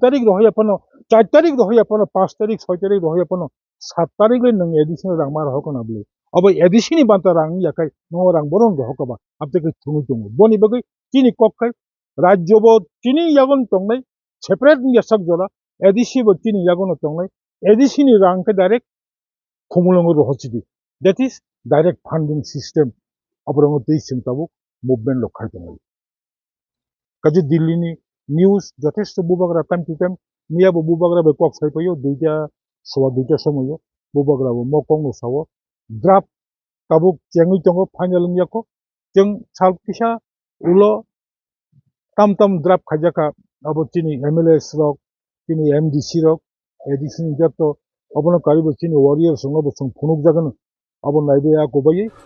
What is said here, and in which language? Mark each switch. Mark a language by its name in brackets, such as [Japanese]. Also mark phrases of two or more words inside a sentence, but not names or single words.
[Kok Borok] tarik dohaya phano 4 tarik dohaya phano 5 tarik 6 tarik dohaya phano 7 tarik le nung ADC ni rang mar hokona bli abo ADC ni banta rang yakai no rang boron hokoba apteke thungu tongo boni bagai chini kokkai rajyo bo chini yagon tongnai separate ni sak jora ADC bo chini yagon tongnai ADC ni rang ke direct khumulong ro hochidi [English] that is direct funding system [Kok Borok] abrong tei sintabu movement lokhai tongo kaje Delhi ni news যথেষ্ট bubagra [English] time to time [Kok Borok] niya bo bubagra be kok sai payo duita somoyo bubagra bo mokong no sawo draft tabuk chengui tongo final yako jeng salkisa ulo tam draft khajaka abo chini MLS rok chini MDC rok ADC ni jotto abono karibo chini warriors ngo bo sung phunuk jagan abo naibe ya kobai